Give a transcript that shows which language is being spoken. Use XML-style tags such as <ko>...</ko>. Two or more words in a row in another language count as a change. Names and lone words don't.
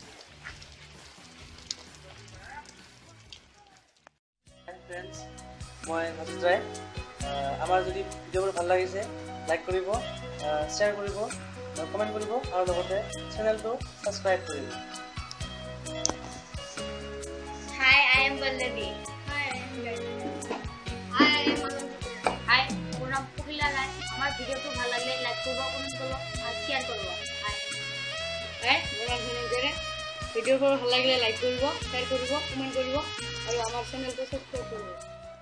<as>Friends, মই মই মাজত ৰায় আমাৰ যদি ভিডিঅ'বোৰ ভাল লাগিছে লাইক কৰিব শ্বেয়াৰ কৰিব কমেণ্ট কৰিব আৰু লগতে চেনেলটো ছাবস্ক্ৰাইব কৰিব</as> <en>Hi, I am Pallavi. Hi, I am Gauri. Hi, I am Pallavi. Hi,</en> <as>মোৰ নাম পখিলা ৰায় আমাৰ ভিডিঅ'টো ভাল লাগিলে লাইক কৰিব কমেণ্ট কৰিব আৰু শ্বেয়াৰ কৰিব হাই মোৰ নাম ধনঞ্জয় ভিডিঅ'টো ভাল লাগিলে লাইক কৰিব শ্বেয়াৰ কৰিব কমেণ্ট কৰিব আৰু আমাৰ চেনেলটো ছাবস্ক্ৰাইব কৰিব</as>